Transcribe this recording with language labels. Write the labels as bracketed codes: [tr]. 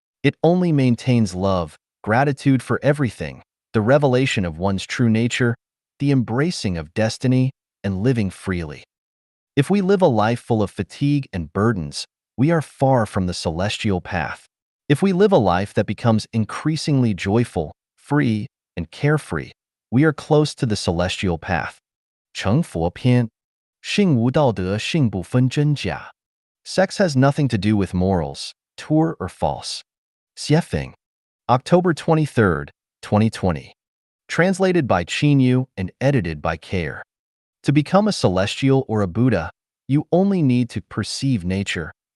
[en] It only maintains love, gratitude for everything, the revelation of one's true nature, the embracing of destiny, and living freely. If we live a life full of fatigue and burdens, we are far from the celestial path. If we live a life that becomes increasingly joyful, free, and carefree, we are close to the celestial path. [zh] 成佛篇, 性无道德性不分真假. [en] Sex has nothing to do with morals, true or false. Xiefeng. October 23, 2020. Translated by Qinyu and edited by Care. To become a celestial or a Buddha, you only need to perceive nature.